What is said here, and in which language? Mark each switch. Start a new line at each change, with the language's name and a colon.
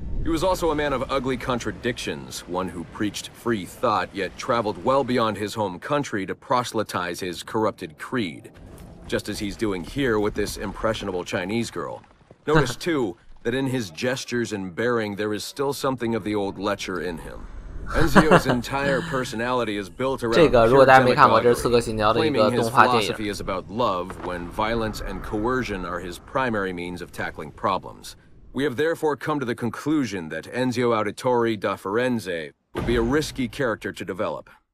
English: He was also a man of ugly contradictions, one who preached free thought, yet traveled well beyond his home country to proselytize his corrupted creed, just as he's doing here with this impressionable Chinese girl. Notice, too, that in his gestures and bearing there is still something of the old lecher in him. Enzio's entire personality is built around
Chinese: 这个如果大家没看过，这是《刺客信条》的一个
English: claiming his
Chinese: 动画电影。
English: philosophy is about love when violence and coercion are his primary means of tackling problems. We have therefore come to the conclusion that Enzio Auditore da Firenze would be a risky character to develop.